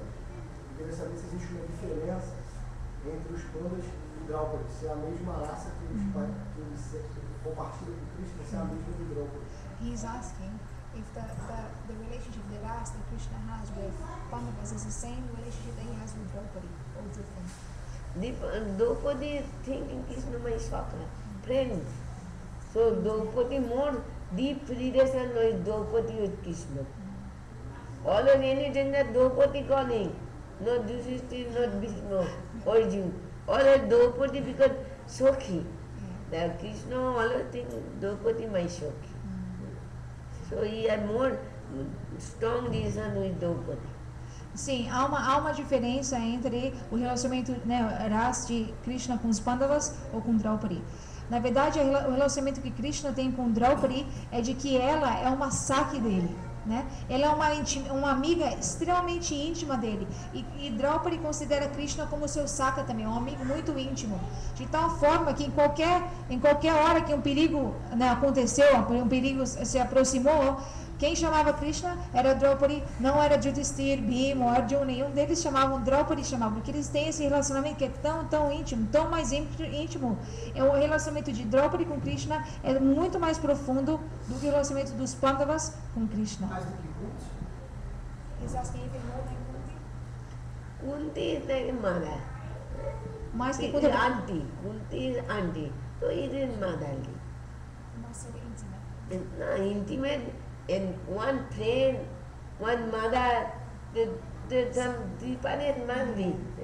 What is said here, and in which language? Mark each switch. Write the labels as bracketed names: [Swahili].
[Portuguese] Eu queria saber se existe uma diferença entre os pandas e Draupadi, se é a mesma raça que eles compartilham com Krishna, se é a mesma de Draupadi. [English] He's asking if the relationship that Krishna has with Pandavas is the same relationship that he has with Draupadi, or different. Draupadi is thinking Krishna my Swaka, friend. So Draupadi more deep relation with Draupadi with Krishna. All of any danger Draupadi calling, not Yudhishthira, not Vishnu, Arjuna. All of Draupadi because Sokhi. That Krishna always think Draupadi my Sokhi. So he had more strong reason with Draupadi. [Portuguese] Sim, há uma diferença entre o relacionamento, né, Ras de Krishna com os Pandavas ou com Draupadi. Na verdade, o relacionamento que Krishna tem com Draupadi é de que ela é uma Sakhi dele, né? Ela é uma amiga extremamente íntima dele. E Draupadi considera Krishna como seu Sakha também, um amigo muito íntimo. De tal forma que em qualquer hora que um perigo, né, aconteceu, um perigo se aproximou, quem chamava Krishna era Draupadi, não era Yudhishthira, Bhima, Arjuna, nenhum deles chamavam Draupadi, porque eles têm esse relacionamento que é tão íntimo, tão mais íntimo. O relacionamento de Draupadi com Krishna é muito mais profundo do que o relacionamento dos Pandavas com Krishna. Mais do que Kunti? [English] He's asking even more than Kunti? Kunti is like mother. [Portuguese] Mais que [English] It [Portuguese] Kunti. [English] is auntie. Kunti is auntie. So it is motherly. [Portuguese] Mais [English] intimate. Intimate. And one friend, one mother, some different must be.